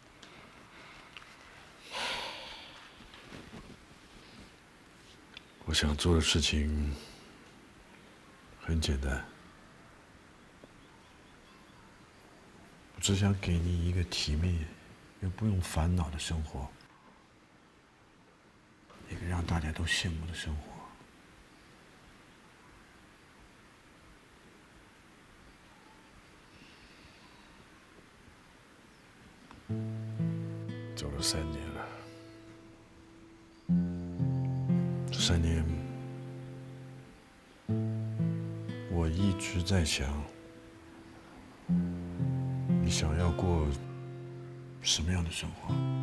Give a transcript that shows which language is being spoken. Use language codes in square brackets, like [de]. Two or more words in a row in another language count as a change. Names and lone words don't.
[zh] 我想做的事情很簡單，我只想給你一個體面又不用煩惱的生活，一個讓大家都羨慕的生活。走了3年了，這3年，我一直在想，你想要過什麼樣的生活？